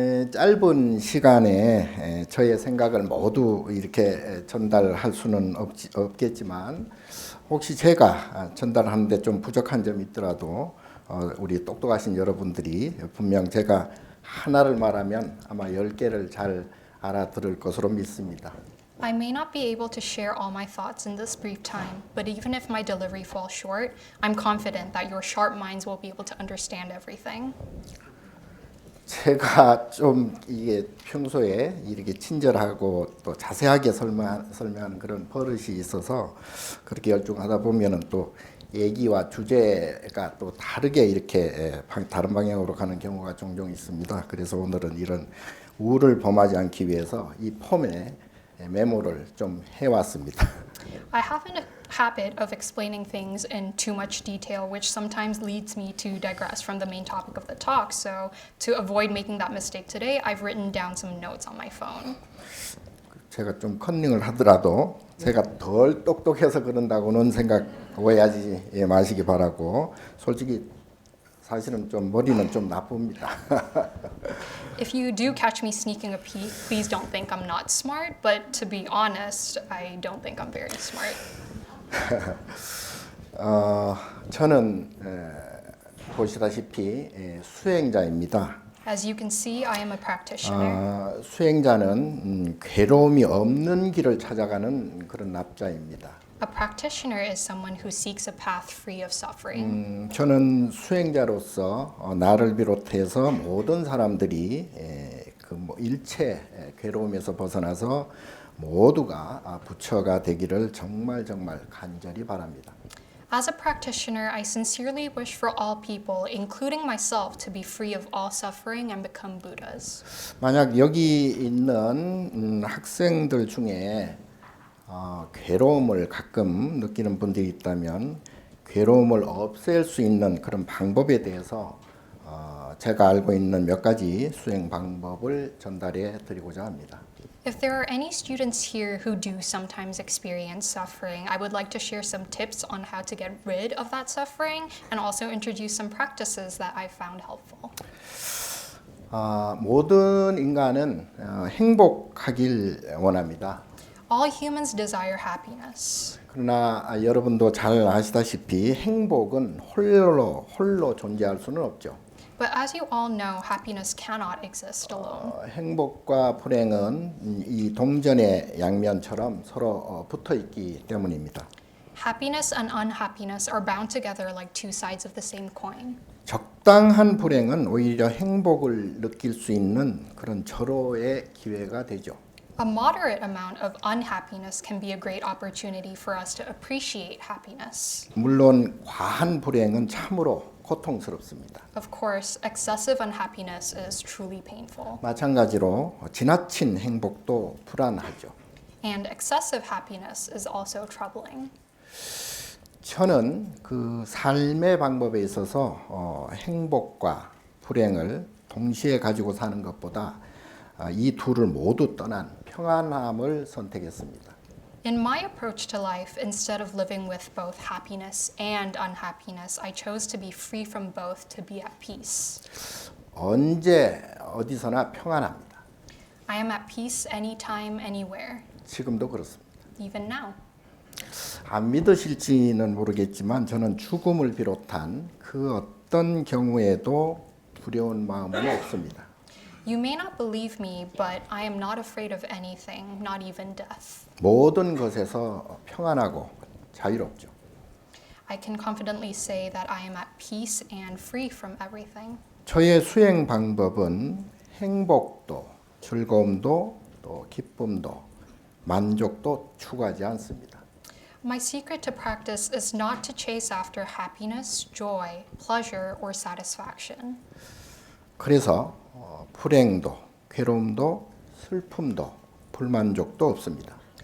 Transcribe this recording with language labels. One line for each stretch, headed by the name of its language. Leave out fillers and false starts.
Korean: 짧은 시간에 저의 생각을 모두 이렇게 전달할 수는 없겠지만 혹시 제가 전달하는데 좀 부족한 점이 있더라도 우리 똑똑하신 여러분들이 분명 제가 하나를 말하면 아마 10개를 잘 알아들을 것으로 믿습니다.
English: I may not be able to share all my thoughts in this brief time, but even if my delivery falls short, I'm confident that your sharp minds will be able to understand everything.
Korean: 제가 좀 이게 평소에 이렇게 친절하고 또 자세하게 설명하는 그런 버릇이 있어서 그렇게 열중하다 보면은 또 얘기와 주제가 또 다르게 이렇게 다른 방향으로 가는 경우가 종종 있습니다. 그래서 오늘은 이런 우를 범하지 않기 위해서 이 폼에 메모를 좀 해왔습니다.
English: I have a habit of explaining things in too much detail, which sometimes leads me to digress from the main topic of the talk. So, to avoid making that mistake today, I've written down some notes on my phone.
Korean: 제가 좀 컨닝을 하더라도 제가 덜 똑똑해서 그런다고는 생각 오해하지 마시기 바라고 솔직히 사실은 좀 머리는 좀 나쁩니다.
English: If you do catch me sneaking a peek, please don't think I'm not smart, but to be honest, I don't think I'm very smart.
Korean: 저는 보시다시피 수행자입니다.
English: As you can see, I am a practitioner.
Korean: 수행자는 괴로움이 없는 길을 찾아가는 그런 납자입니다.
English: A practitioner is someone who seeks a path free of suffering.
Korean: 저는 수행자로서 나를 비롯해서 모든 사람들이 일체 괴로움에서 벗어나서 모두가 부처가 되기를 정말 간절히 바랍니다.
English: As a practitioner, I sincerely wish for all people, including myself, to be free of all suffering and become Buddhas.
Korean: 만약 여기 있는 학생들 중에 괴로움을 가끔 느끼는 분들이 있다면 괴로움을 없앨 수 있는 그런 방법에 대해서 제가 알고 있는 몇 가지 수행 방법을 전달해 드리고자 합니다.
English: If there are any students here who do sometimes experience suffering, I would like to share some tips on how to get rid of that suffering and also introduce some practices that I found helpful.
Korean: 모든 인간은 행복하길 원합니다.
English: All humans desire happiness.
Korean: 그러나 여러분도 잘 아시다시피 행복은 홀로 존재할 수는 없죠.
English: But as you all know, happiness cannot exist alone.
Korean: 행복과 불행은 이 동전의 양면처럼 서로 붙어 있기 때문입니다.
English: Happiness and unhappiness are bound together like two sides of the same coin.
Korean: 적당한 불행은 오히려 행복을 느낄 수 있는 그런 절호의 기회가 되죠.
English: A moderate amount of unhappiness can be a great opportunity for us to appreciate happiness.
Korean: 물론 과한 불행은 참으로 고통스럽습니다.
English: Of course, excessive unhappiness is truly painful.
Korean: 마찬가지로 지나친 행복도 불안하죠.
English: And excessive happiness is also troubling.
Korean: 저는 그 삶의 방법에 있어서 행복과 불행을 동시에 가지고 사는 것보다 이 둘을 모두 떠난 평안함을 선택했습니다.
English: In my approach to life, instead of living with both happiness and unhappiness, I chose to be free from both to be at peace.
Korean: 언제 어디서나 평안합니다.
English: I am at peace anytime, anywhere,
Korean: 지금도 그렇습니다.
English: even now.
Korean: 안 믿으실지는 모르겠지만 저는 죽음을 비롯한 그 어떤 경우에도 두려운 마음은 없습니다.
English: You may not believe me, but I am not afraid of anything, not even death.
Korean: 모든 것에서 평안하고 자유롭죠.
English: I can confidently say that I am at peace and free from everything.
Korean: 저의 수행 방법은 행복도, 즐거움도, 또 기쁨도, 만족도 추구하지 않습니다.
English: My secret to practice is not to chase after happiness, joy, pleasure, or satisfaction.
Korean: 그래서 불행도, 괴로움도, 슬픔도, 불만족도 없습니다.